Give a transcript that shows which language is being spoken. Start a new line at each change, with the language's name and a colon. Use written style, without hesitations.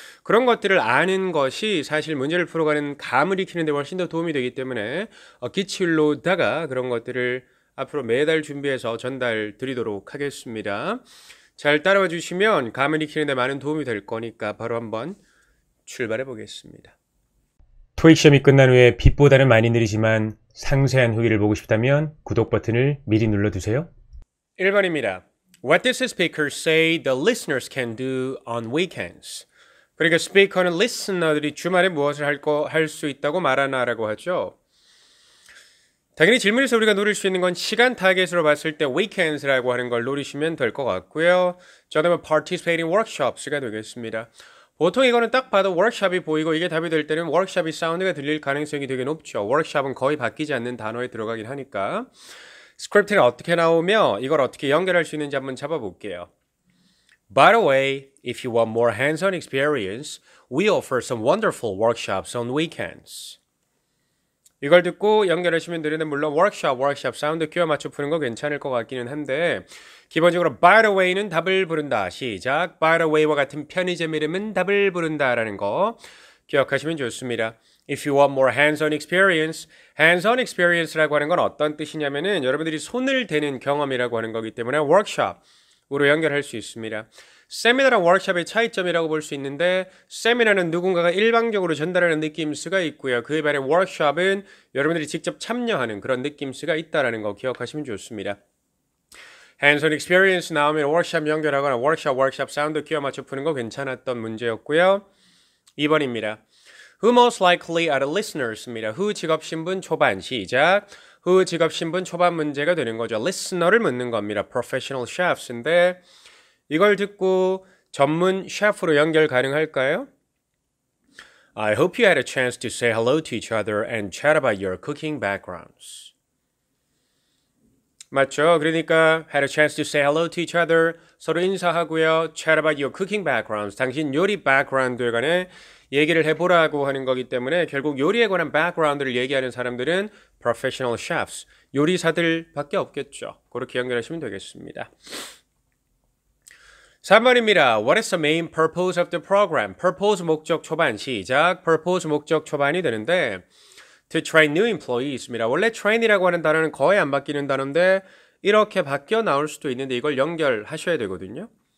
Korean: 그런 것들을 아는 것이 사실 문제를 풀어가는 감을 익히는 데 훨씬 더 도움이 되기 때문에 기출로다가 그런 것들을 앞으로 매달 준비해서 전달 드리도록 하겠습니다. 잘 따라와 주시면 감을 익히는 데 많은 도움이 될 거니까 바로 한번 출발해 보겠습니다. 토익 시험이 끝난 후에 빛보다는 많이 느리지만 상세한 후기를 보고 싶다면 구독 버튼을 미리 눌러두세요. 1번입니다.
English: What does the speaker say the listeners can do on weekends?
Korean: 그러니까 스피커는 리스너들이 주말에 무엇을 할 수 있다고 말하나라고 하죠. 당연히 질문에서 우리가 노릴 수 있는 건 시간 타겟으로 봤을 때 weekends라고 하는 걸 노리시면 될 것 같고요. 저는
English: participating workshops
Korean: 가 되겠습니다. 보통 이거는 딱 봐도 워크숍이 보이고 이게 답이 될 때는 워크숍이 사운드가 들릴 가능성이 되게 높죠. 워크숍은 거의 바뀌지 않는 단어에 들어가긴 하니까. 스크립트는 어떻게 나오며 이걸 어떻게 연결할 수 있는지 한번 잡아볼게요.
English: By the way, if you want more hands-on experience, we offer some wonderful workshops on weekends.
Korean: 이걸 듣고 연결하시면 되는데 물론 워크숍 사운드 끼워 맞춰 푸는 거 괜찮을 것 같기는 한데 기본적으로
English: by the way
Korean: 는 답을 부른다. 시작.
English: by the way
Korean: 와 같은 편의점 이름은 답을 부른다라는 거 기억하시면 좋습니다.
English: If you want more hands-on experience
Korean: 라고 하는 건 어떤 뜻이냐면은 여러분들이 손을 대는 경험이라고 하는 거기 때문에 workshop으로 연결할 수 있습니다. 세미나랑 워크숍의 차이점이라고 볼 수 있는데 세미나는 누군가가 일방적으로 전달하는 느낌수가 있고요. 그에 반해 워크숍은 여러분들이 직접 참여하는 그런 느낌수가 있다는 거 기억하시면 좋습니다.
English: hands-on experience
Korean: 나오면 워크숍 연결하거나 워크숍 사운드 끼워 맞춰 푸는 거 괜찮았던 문제였고요. 2번입니다.
English: Who most likely are the listeners입니다.
Korean: Who 직업신분 초반 시작. Who 직업신분 초반 문제가 되는 거죠. listener를 묻는 겁니다.
English: professional chefs
Korean: 인데 이걸 듣고 전문 셰프로 연결 가능할까요?
English: I hope you had a chance to say hello to each other and chat about your cooking backgrounds.
Korean: 맞죠? 그러니까
English: had a chance to say hello to each other
Korean: 서로 인사하고요.
English: chat about your cooking backgrounds.
Korean: 당신 요리 background에 관해 얘기를 해보라고 하는 거기 때문에 결국 요리에 관한 background를 얘기하는 사람들은
English: professional chefs,
Korean: 요리사들밖에 없겠죠. 그렇게 연결하시면 되겠습니다. 3번입니다.
English: What is the main purpose of the program?
Korean: purpose 목적 초반 시작. purpose 목적 초반이 되는데
English: to train new employees
Korean: 입니다. 원래 train이라고 하는 단어는 거의 안 바뀌는 단어인데 이렇게 바뀌어 나올 수도 있는데 이걸 연결하셔야 되거든요.